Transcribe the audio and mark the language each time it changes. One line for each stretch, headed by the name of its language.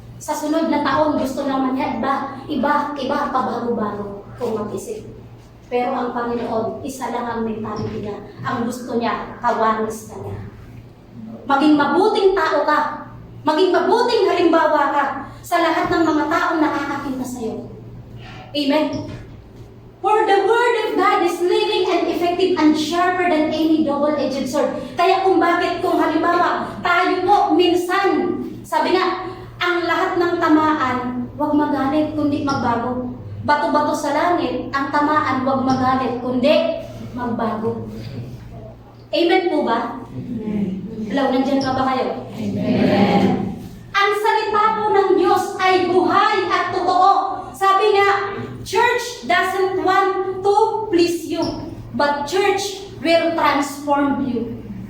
Filipino: Sa sunod na taon, gusto naman niya iba, pabago-bago kung mag-isip. Pero ang Panginoon, isa lang ang mentality niya. Ang gusto niya, kawanis na niya. Maging mabuting tao ka. Maging mabuting halimbawa ka sa lahat ng mga taong nakakakita sa iyo. Amen?
English: For the word of God is living and effective and sharper than any double-edged sword.
Filipino: Kaya kung halimbawa, tayo po minsan, sabi nga, ang lahat ng tamaan, huwag magalit, kundi magbago. Bato-bato sa langit, ang tamaan, huwag magalit, kundi magbago. Amen po ba? Amen. Hello, nandiyan ka ba kayo? Amen. Ang salita po ng Diyos ay buhay at totoo. Sabi nga,
English: church doesn't want to please you, but church will transform you.